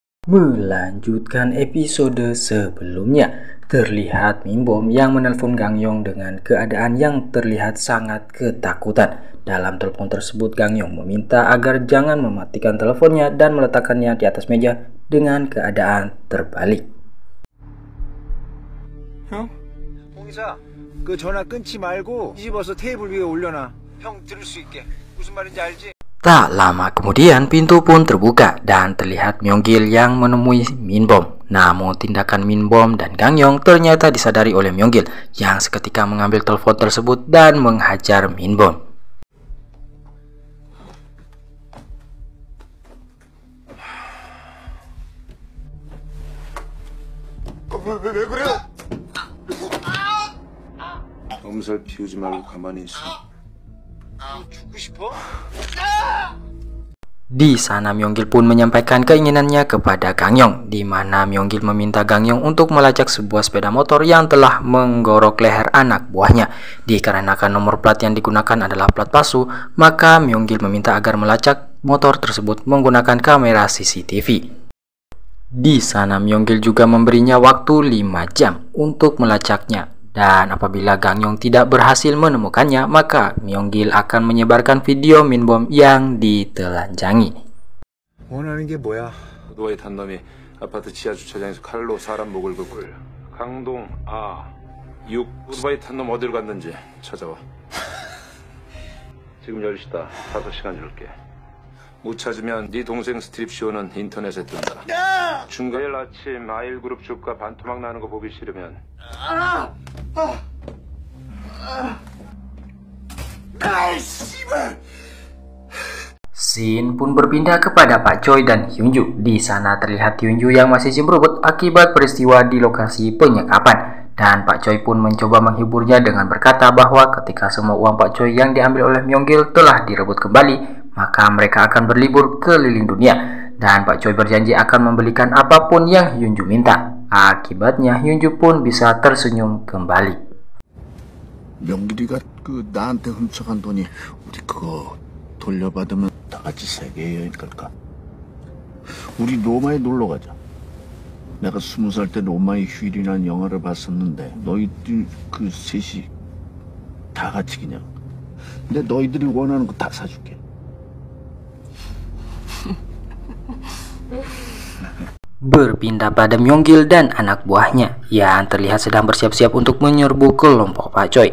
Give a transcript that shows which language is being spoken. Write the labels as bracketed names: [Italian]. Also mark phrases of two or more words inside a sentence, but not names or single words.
[Indonesian] Melanjutkan episode sebelumnya, terlihat Minbom yang menelpon Gangyong dengan keadaan yang terlihat sangat ketakutan. Dalam telepon tersebut, Gangyong meminta agar jangan mematikan teleponnya dan meletakkannya di atas meja dengan keadaan terbalik. [Korean] 형? 홍이사, 그 전화 끊지 말고 뒤집어서 테이블 위에 올려놔. 형 들을 수 있게. 무슨 말인지 알지? [Indonesian] Tak lama kemudian pintu pun terbuka dan terlihat Myonggil yang menemui Minbom. Namun tindakan Minbom dan Gangyong ternyata disadari oleh Myonggil yang seketika mengambil telepon tersebut dan menghajar Minbom. [Korean] 왜 그래? 엄살 피우지 말고 가만히 있어. 죽고 싶어? [Indonesian] Di sana Myonggil pun menyampaikan keinginannya kepada Gangyong, di mana Myonggil meminta Gangyong untuk melacak sebuah sepeda motor yang telah menggorok leher anak buahnya. Dikarenakan nomor plat yang digunakan adalah plat palsu, maka Myonggil meminta agar melacak motor tersebut menggunakan kamera CCTV. Di sana Myonggil juga memberinya waktu 5 jam untuk melacaknya. Dan apabila Gangyong tidak berhasil menemukannya, maka Myonggil akan menyebarkan video Minbom yang ditelanjangi. [Korean] 원하는 게 뭐야? 오토바이 탄 놈이 아파트 지하 주차장에서 칼로 사람 목을 긋고 강동 A6 오토바이 탄 놈 어디로 갔는지 찾아와. 지금 10시다. 5시간 줄게. 못 찾으면 네 동생 스트립쇼는 인터넷에 뜬다. 중간 내일 아침 아일그룹 주가 반토막 나는 거 보기 싫으면 [Indonesian] Scene pun berpindah kepada Pak Choi dan Hyunju. Di sana terlihat Hyunju yang masih cemberut akibat peristiwa di lokasi penyekapan. Dan Pak Choi pun mencoba menghiburnya dengan berkata bahwa ketika semua uang Pak Choi yang diambil oleh Myonggil telah direbut kembali, maka mereka akan berlibur keliling dunia. Dan Pak Choi berjanji akan membelikan apapun yang Hyunju minta. Akibatnya Hyunju pun bisa tersenyum kembali. [Korean] 명길이가 나한테 훔쳐간 돈이 우리 그거 돌려받으면 다 같이 세계 여행 갈까? 우리 로마에 놀러 가자. 내가 20살 때 로마의 휴일이라는 영화를 봤었는데 너희들 그 셋이 다 같이 그냥. 근데 너희들이 원하는 거 다 사줄게. [Indonesian] Berpindah pada Myonggil dan anak buahnya yang terlihat sedang bersiap-siap untuk menyerbu kelompok Pak Choi.